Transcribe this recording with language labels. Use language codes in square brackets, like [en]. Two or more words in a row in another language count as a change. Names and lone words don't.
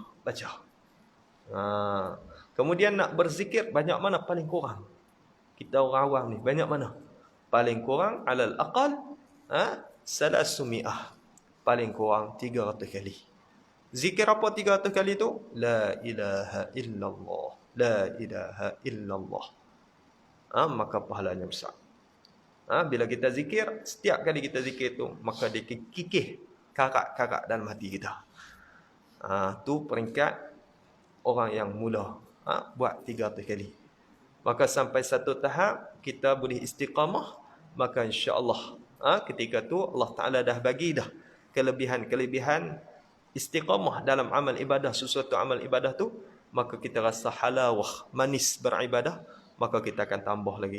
[ms] Baca. Kemudian nak berzikir banyak mana paling kurang? Kita orang awam ni banyak mana? Paling kurang [ar] على الأقل ثلاثمائة. [ms] Paling kurang 300 kali. Zikir apa 300 kali tu? [ar] لا إله إلا الله. لا إله إلا الله. [ms] Maka pahalanya besar. Bila kita zikir, setiap kali kita zikir tu, maka dia kikih karak-karak dalam hati kita. Tu peringkat orang yang mula buat 300 kali. Maka sampai satu tahap kita boleh istiqamah, maka insya-Allah ketika tu Allah Taala dah bagi dah kelebihan-kelebihan istiqamah dalam amal ibadah, sesuatu amal ibadah tu, maka kita rasa halawah, manis beribadah, maka kita akan tambah lagi.